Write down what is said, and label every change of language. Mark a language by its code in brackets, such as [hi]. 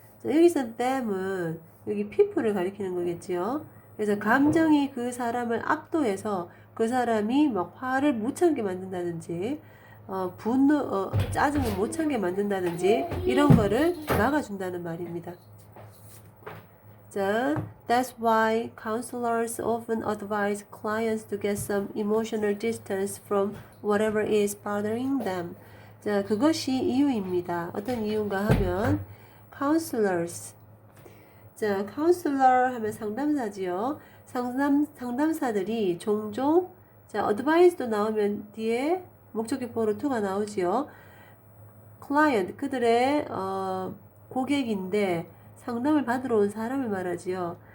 [ko] 자, 여기서 them은 여기 people를 가리키는 거겠지요. 그래서 감정이 그 사람을 압도해서 그 사람이 막 화를 못 참게 만든다든지 분노, 짜증을 못 참게 만든다든지 이런 거를 막아준다는 말입니다. [en] 자, that's why counselors often advise clients to get some emotional distance from whatever is bothering them. [ko] 자, 그것이 이유입니다. 어떤 이유인가 하면 counselors. 자, counselor 하면 상담사지요. 상담사들이 종종 자, advice도 나오면 뒤에 목적격 보로 to가 나오지요. client 그들의 고객인데 상담을 받으러 온 사람을 말하지요.